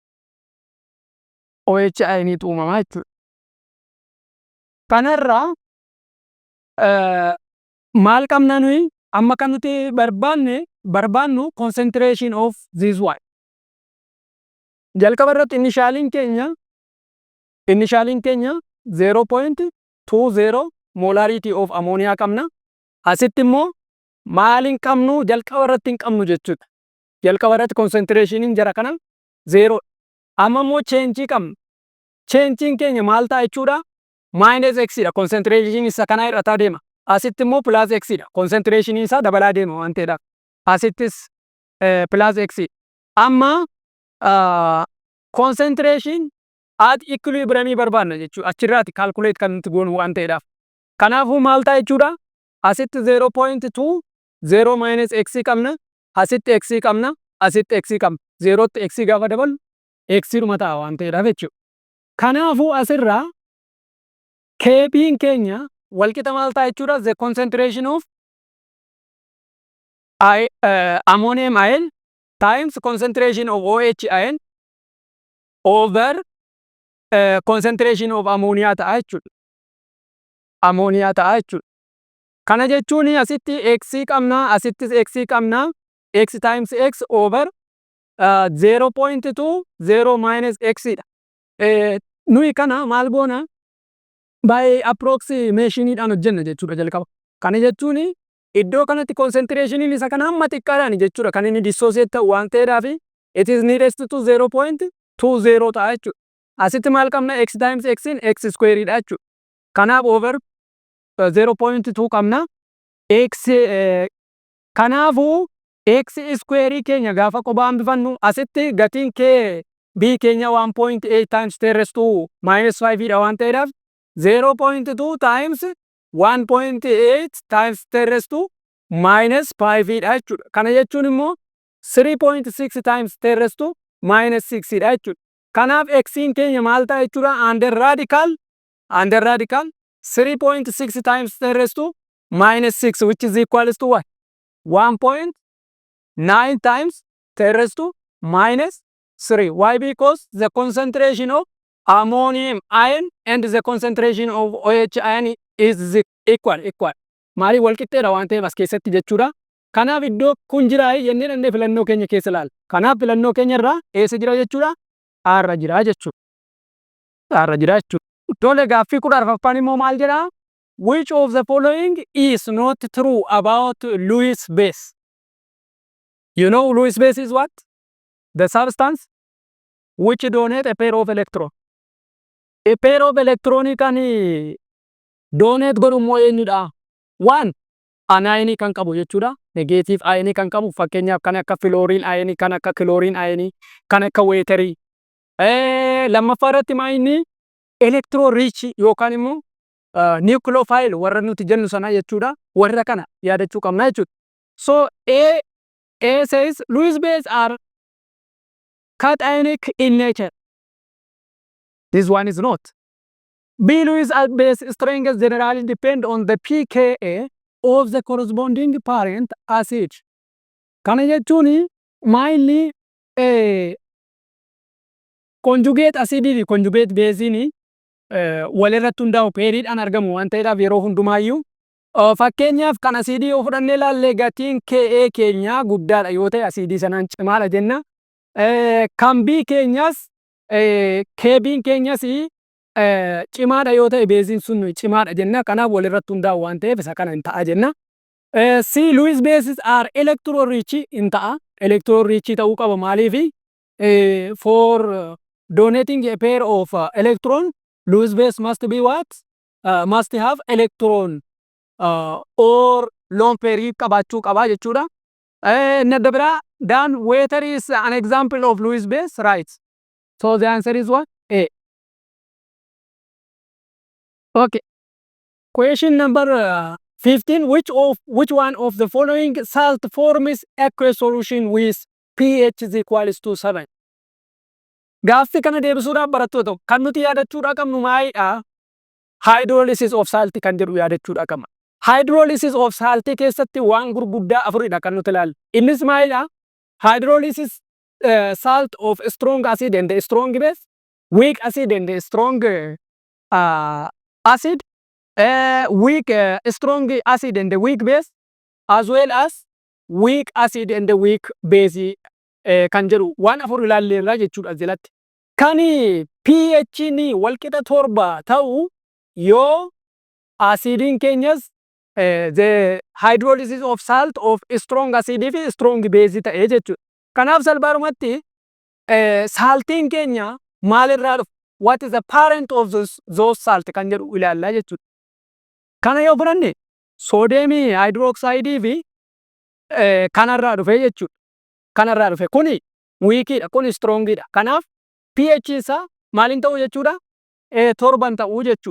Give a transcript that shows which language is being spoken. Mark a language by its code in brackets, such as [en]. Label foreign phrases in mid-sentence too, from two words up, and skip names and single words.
[en] OH ion [om] uumamaa jechuudha. Kanarraa maal qabna nuyi amma kan nuti barbaannu [en] concentration of this one. [om] Jalqaba irratti initialiin keenya 0.20 [en] molarity of ammonia [om] qabna. Asitti immoo maal hin qabnu jalqaba irratti hin qabnu jechuudha. Jalqaba irratti concentrationin jara kana zero. Amma immoo change qabna. Changein keenya maal ta'a jechuudha? [en] Minus x dha. [om] Concentration isa kana irra deema. Asitti immoo [en] plus x [om] dha. Concentration isaa dabalaa deema waan ta'eedhaaf. Asittis [en] plus x. [om] Amma [en] concentration at equilibrium [om] barbaadna jechuudha. Achirraati calculate kan nuti goonu waan ta'eedhaaf. Kanaafuu maal ta'a jechuudha? Asitti 0.2 0 [en] minus x [om] qabna. Asitti x qabna. Asitti x qabna. 0 tti x gaafa dabalu x dhuma ta'a waan ta'eedhaaf jechuudha. Kanaafuu asirraa KB'n keenya walqixa maal ta'a jechuudha? [en] The concentration of ammonium ion times concentration of OH ion over concentration of ammonia [om] ta'a jechuudha. Ammonia ta'a jechuudha. Kana jechuun asitti x qabna, asittis x qabna. [en] X times x over 0.2 0 minus x dha. [om] Nuyi kana maal goona? [en] By approximationidhaan [om] hojjenna jechuudha jalqaba. Kana jechuun iddoo kanatti concentrationin isa kana hamma xiqqaadhaan jechuudha kan inni dissociate ta'u waan ta'eedhaaf [en] it is nearest to [om] 0.20 ta'a jechuudha. Asitti maal qabna? [en] X times x in x square [om] dha jechuudha. Kanaaf over 0.2 qabna. X kanaafuu x square keenya gaafa qophaa hambifannu asitti gatiin k b keenya [en] 1.8 times 10 raised to minus 5 [om] dha waan ta'eedhaaf [en] 0.2 times 1.8 times 10 raised to minus 5 [om] dha jechuudha. Kana jechuun immoo [en] 3.6 times 10 raised to minus 6 [om] dha jechuudha. Kanaaf x'n keenya maal ta'a jechuudha? [en] Under radical 3.6 times 10 raised to minus 6 which is equals to what? 1.9 times 10 raised to minus 3. Why? Because the concentration of ammonium ion and the concentration of OH ion is equal. [om] Maali wal qixxeedha waan ta'eef as keessatti jechuudha. Kanaaf iddoo kun jira jennee dandee filannoo keenya keessa ilaalla. Kanaaf filannoo keenya irraa eessa jira jechuudha? Arra jira jechuudha. Arra jira jechuudha. Tole gaaffii 14ffaan immoo maal jedha? [en] Which of the following is not true about Lewis base? You know Lewis base is what? The substance which donate a pair of electron. A pair of electron [om] kan donate godhu immoo eenyudha? One, anion kan qabu jechuudha. [en] Negative ion [om] kan qabu fakkeenyaaf kan akka fluorine ion, kan akka chlorine ion, kan akka waterii. Lammaffaa irratti maayini [en] electron rich [om] yookaan immoo nucleophile warra nuti jennu sana jechuudha. Warra kana yaadachuu qabna jechuudha. [en] So A says Lewis base are cationic in nature. This one is not. B Lewis base strength generally depend on the pKa of the corresponding parent acid. [om] Kana jechuun [en] mainly conjugate acid conjugate base [om] walirratti hundaa'u peeriidhaan argamu waan ta'eedhaaf yeroo hundumaayyuu fakkeenyaaf kan asidii yoo fudhannee ilaalle gatiin Ka keenya guddaadha yoo ta'e asidii sanaan cimaadha jenna. Kan B keenyas KB'n keenyas cimaadha yoo ta'e beeziin sun cimaadha jenna. Kanaaf walirratti hundaa'u waan ta'eef isa kana hin ta'a jenna. [en] C Lewis bases are electron rich [om] hin ta'a. [en] Electron rich [om] ta'uu qaba maaliif? [en] For donating a pair of electron Lewis base must be what? Must have electron or lone pair [om] qabaachuu qaba jechuudha. [en] Nadabra then water is an example of Lewis base, right? So the answer is what? A. Okay. Question number 15. Which one of the following salt forms aqueous solution with pH is equals to 7? [om] Gaaffii kana deebisuudhaaf barattoota kan nuti yaadachuudha qabnu maalidha? [en] Hydrolysis of salt [om] kan jedhu yaadachuudha qabna. [en] Hydrolysis of salt [om] keessatti waan gurguddaa afuridha kan nuti ilaallu. Innis maalidha? [en] Hydrolysis salt of strong acid and strong base, weak acid and strong acid, weak strong acid and weak base, as well as weak acid and weak base [om] kan jedhu waan afur ilaalleerra jechuudha jalatti. Kani pH ni walqixa 7 ta'u yoo Acidiin keenyas [en] the hydrolysis of salt of strong [om] acidii fi [en] strong base [om] ta'ee jechuudha. Kanaaf salphaadhumatti saaltiin keenya maalirraa dhufa? [en] What is the parent of those salt [om] kan jedhu ilaallaa jechuudha. Kana yoo fudhanne soodiyeemii hydroxide fi kanarraa dhufe jechuudha. Kanarraa dhufe kuni wiikiidha, kuni strongidha. Kanaaf pH isaa maaliin ta'u jechuudha? Torban ta'uu jechuudha.